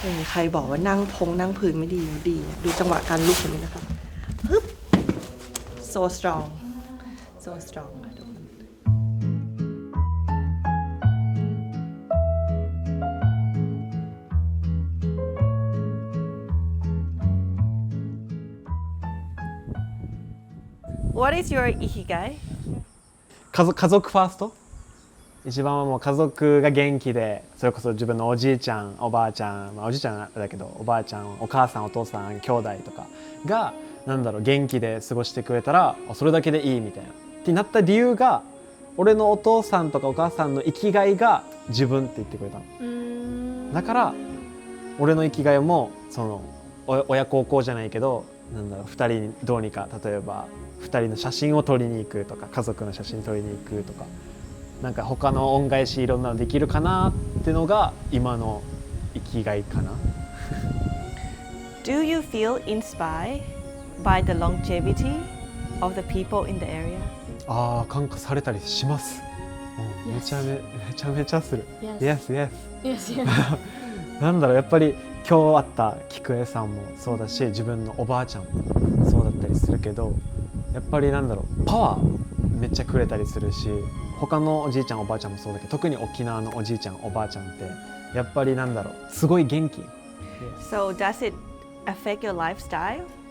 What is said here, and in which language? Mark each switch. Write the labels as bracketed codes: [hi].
[th] ใครบอกว่านั่งพื้นไม่ดีดีดูจังหวะการลุกอย่างนี้นะคะฮึบ [en] so strong so strong [th] ทุกคน [en] What is your ikigai? [ja] 家族ファースト。一番はもう家族が元気で、それこそ自分のおじいちゃんおばあちゃん、おじいちゃんだけどおばあちゃんお母さんお父さん兄弟とかが元気で過ごしてくれたらそれだけでいいみたいなってなった理由が、俺のお父さんとかお母さんの生きがいが自分って言ってくれたの。だから俺の生きがいもその親孝行じゃないけど、2人にどうにか例えば2人の写真を撮りに行くとか家族の写真撮りに行くとか。なんか他の恩返しいろんなのできるかなってのが今の生きがいかな。 [en] Do you feel inspired by the longevity of the people in the area? [ja] ああ、感化されたりします。めちゃめちゃする。Yes. [en] Yes. [ja] やっぱり今日会った菊江さんもそうだし、自分のおばあちゃんもそうだったりするけど、やっぱりパワーめっちゃくれたりするし。他のおじいちゃんおばあちゃんもそうだけど、特に沖縄のおじいちゃんおばあちゃんってやっぱりすごい元気。 [en] So does it affect your lifestyle?